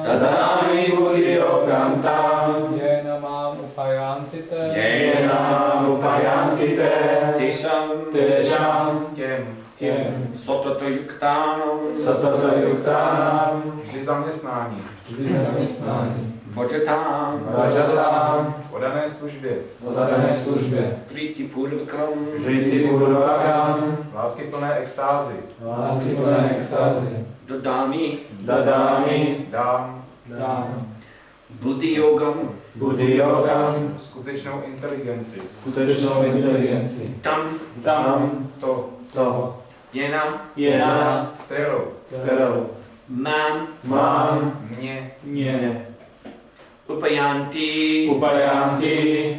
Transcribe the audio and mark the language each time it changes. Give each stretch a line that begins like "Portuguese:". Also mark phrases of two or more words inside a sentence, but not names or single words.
Sanskrit: ददामि बुद्धियोगं तम् येन मां उपयान्ति ते येन मां उपयान्ति ते तेषाम् těm सतत युक्तानाम्
Czech: Vždy zaměstnání,
Sanskrit: भजताम् भजताम्
Czech: v oddané službě, oddané službě
Sanskrit: प्रीति पूर्वकम् प्रीति पूर्वकम्
Czech: láskyplné extázy, láskyplné extázy
Sanskrit: ददामि ददामि
Czech: dám
Sanskrit: बुद्धियोगम् बुद्धियोगम्
Czech: skutečnou inteligenci, skutečnou inteligenci
Sanskrit: तम् तम्
Czech: to,
Sanskrit: येन
Czech: kterou mám mě
Sanskrit: उपयान्ति उपयान्ति